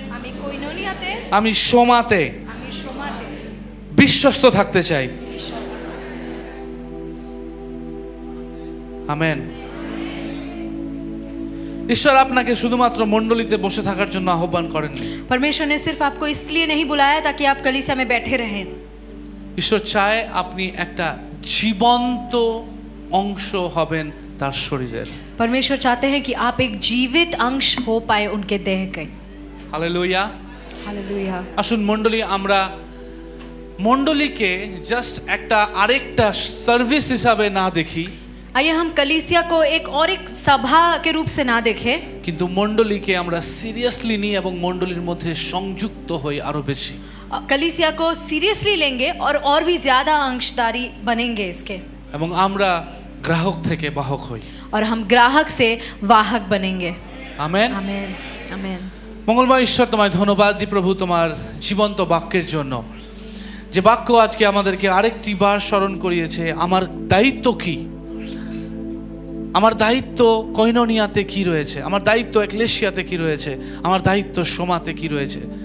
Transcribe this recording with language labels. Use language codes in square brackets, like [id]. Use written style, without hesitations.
[bn] আমি কোইনোনিয়াতে, আমি সোমাতে আমি সমাজে বিশ্বস্ত থাকতে চাই। আমেন। ঈশ্বর আপনাকে শুধুমাত্র মণ্ডলীতে বসে থাকার জন্য আহ্বান করেননি। [hi] परमेश्वर ने सिर्फ आपको इसलिए नहीं बुलाया ताकि आप कलीसिया में बैठे रहें। [bn] ঈশ্বর চায় আপনি একটা জীবন্ত অংশ হবেন তার শরীরের। [hi] परमेश्वर चाहते हैं कि आप एक जीवित अंश हो पाए उनके देह के। [bn] হালেলুয়া। [hi] हालेलुया। [bn] আসুন মণ্ডলী, আমরা মণ্ডলীকে জাস্ট একটা আরেকটা সার্ভিস হিসাবে না দেখি, [hi] आइए हम कलीसिया को एक और एक सभा के रूप से ना देखें, [bn] কিন্তু মণ্ডলীকে আমরা সিরিয়াসলি নিই এবং মণ্ডলীর মধ্যে সংযুক্ত হই আরো বেশি। [hi] कलीसिया को सीरियसली लेंगे और भी ज्यादा अंशदारी बनेंगे इसके, [bn] এবং আমরা গ্রাহক থেকে বাহক হই। [hi] और हम ग्राहक से वाहक बनेंगे। [bn] আমেন। [hi] आमेन। आमेन। [bn] মঙ্গলময় ঈশ্বর, তোমায় ধন্যবাদ দিই প্রভু তোমার জীবন্ত বাক্যের জন্য, যে বাক্য আজকে আমাদেরকে আরেকটি বার স্মরণ করিয়েছে আমার দায়িত্ব কি। আমার দায়িত্ব কইনোনিয়াতে কি রয়েছে, আমার দায়িত্ব এক্লেশিয়াতে কি রয়েছে, আমার দায়িত্ব সোমাতে কি রয়েছে।